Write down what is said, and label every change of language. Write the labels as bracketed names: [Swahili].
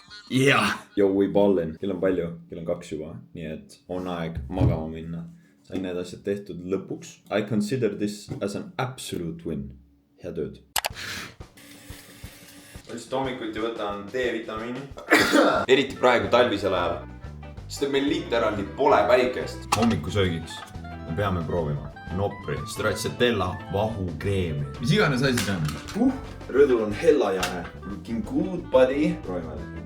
[English] Yeah! Yo, we ballin. [Estonian] Kell on palju, kell on 2 juba, nii et on aeg magama minna. Sain need asjad tehtud lõpuks. [English] I consider this as an absolute win. [Estonian] Hea tööd. Lihtsalt hommikuti võtan D-vitamiini. Eriti praegu talvisel ajal. Sest et meil literalli pole päikest. Hommikusöögiks me peame proovima nopri, stracciatella, vahukreemi. Mis iganes asi see on? Rõdul on hellajane. [English] Looking good, buddy. [Estonian] Proovime.